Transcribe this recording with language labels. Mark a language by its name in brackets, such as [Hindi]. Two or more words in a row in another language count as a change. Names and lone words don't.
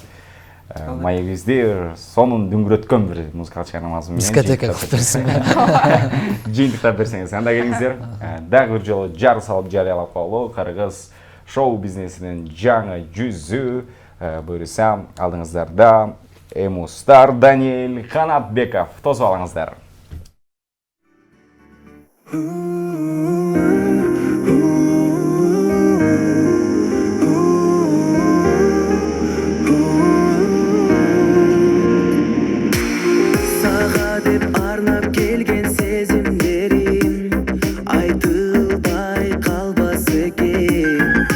[Kyrgyz] Маегибизди сонун дүңгүрөткөн бир музыкалык чыгармабыз менен дискотека кутурсун. Жыйынтыктап берсеңиз, анда келиңиздер. Дагы бир жолу жар салып жарыялап коелу. Кыргыз шоу бизнесинин жаңы жүзү буюрса алдыңыздарда Эмустар Даниэль Канатбеков. Тосып алыңыздар. [Kazakh] Саға деп арнап келген сезімдерім айтылбай қалбас екен.